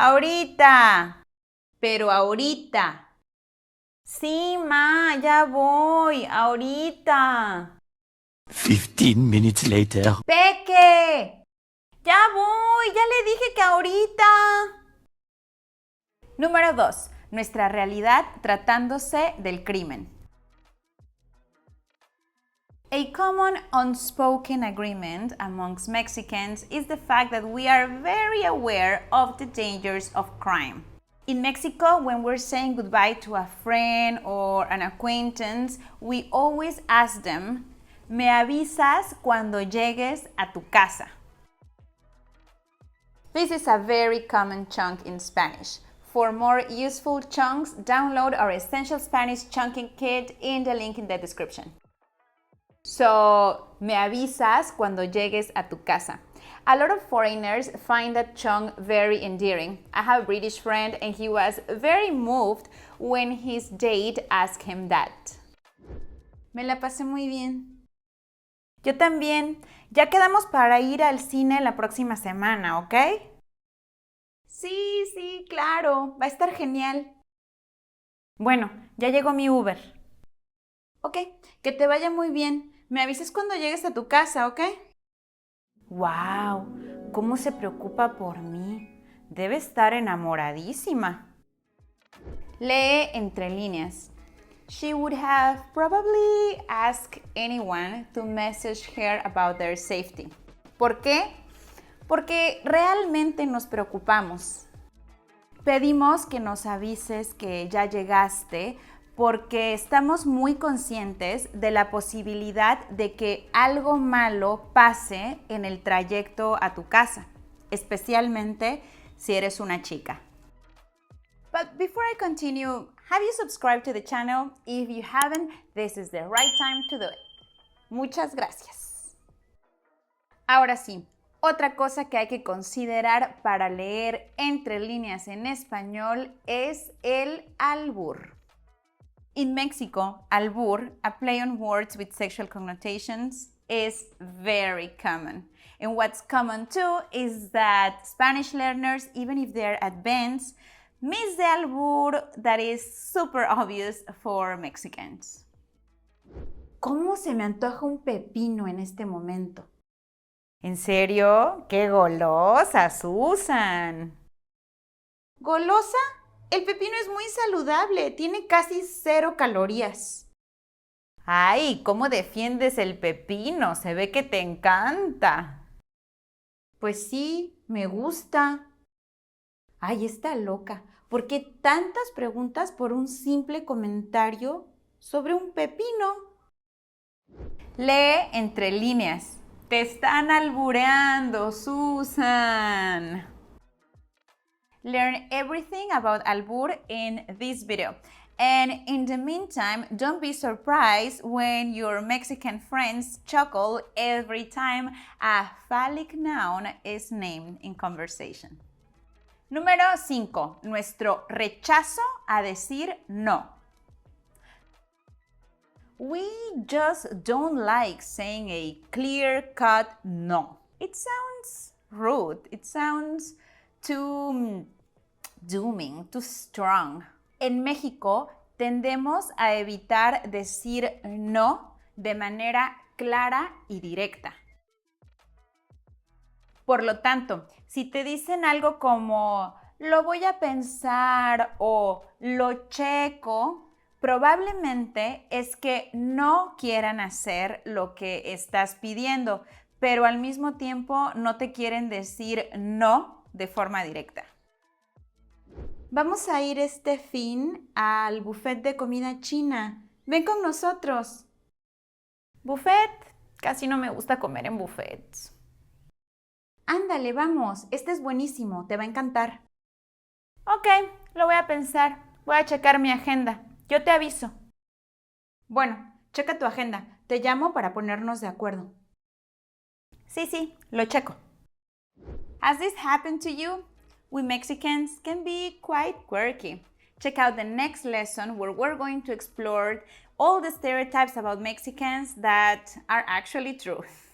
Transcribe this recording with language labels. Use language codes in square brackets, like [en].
[es] Ahorita, pero ahorita. Sí, ma, ya voy, ahorita. [en] 15 minutes later. [es] Peque, ya voy, ya le dije que ahorita. Número 2. Nuestra realidad tratándose del crimen. [en] A common unspoken agreement amongst Mexicans is the fact that we are very aware of the dangers of crime. In Mexico, when we're saying goodbye to a friend or an acquaintance, we always ask them, [es] "Me avisas cuando llegues a tu casa." [en] This is a very common chunk in Spanish. For more useful chunks, download our Essential Spanish Chunking Kit in the link in the description. [es] So, me avisas cuando llegues a tu casa. [en] A lot of foreigners find that chunk very endearing. I have a British friend and he was very moved when his date asked him that. [es] Me la pasé muy bien. Yo también. Ya quedamos para ir al cine la próxima semana, ¿ok? Sí, claro. Va a estar genial. Bueno, ya llegó mi Uber. Ok, que te vaya muy bien. Me avisas cuando llegues a tu casa, ¿ok? ¡Wow! ¿Cómo se preocupa por mí? Debe estar enamoradísima. Lee entre líneas. [en] She would have probably asked anyone to message her about their safety. [es] ¿Por qué? Porque realmente nos preocupamos. Pedimos que nos avises que ya llegaste porque estamos muy conscientes de la posibilidad de que algo malo pase en el trayecto a tu casa, especialmente si eres una chica. [en] But before I continue, have you subscribed to the channel? If you haven't, this is the right time to do it. [es] Muchas gracias. Ahora sí, otra cosa que hay que considerar para leer entre líneas en español es el albur. [en] In Mexico, albur, a play on words with sexual connotations, is very common. And what's common too is that Spanish learners, even if they're advanced, miss the albur that is super obvious for Mexicans. [es] ¿Cómo se me antoja un pepino en este momento? ¿En serio? ¡Qué golosa, Susan! ¿Golosa? El pepino es muy saludable, tiene casi 0 calorías. ¡Ay! ¿Cómo defiendes el pepino? Se ve que te encanta. Pues sí, me gusta. ¡Ay, está loca! ¿Por qué tantas preguntas por un simple comentario sobre un pepino? Lee entre líneas. Te están albureando, Susan. [en] Learn everything about albur in this video. And in the meantime, don't be surprised when your Mexican friends chuckle every time a phallic noun is named in conversation. [es] Número 5. Nuestro rechazo a decir no. [en] We just don't like saying a clear-cut no. It sounds rude. It sounds too dooming, too strong. [es] En México tendemos a evitar decir no de manera clara y directa. Por lo tanto, si te dicen algo como lo voy a pensar o lo checo, probablemente es que no quieran hacer lo que estás pidiendo, pero al mismo tiempo no te quieren decir no de forma directa. Vamos a ir este fin al buffet de comida china. Ven con nosotros. ¿Buffet? Casi no me gusta comer en buffets. Ándale, vamos. Este es buenísimo. Te va a encantar. Ok, lo voy a pensar. Voy a checar mi agenda. Yo te aviso. Bueno, checa tu agenda. Te llamo para ponernos de acuerdo. Sí, lo checo. [en] Has this happened to you? We Mexicans can be quite quirky. Check out the next lesson where we're going to explore all the stereotypes about Mexicans that are actually true.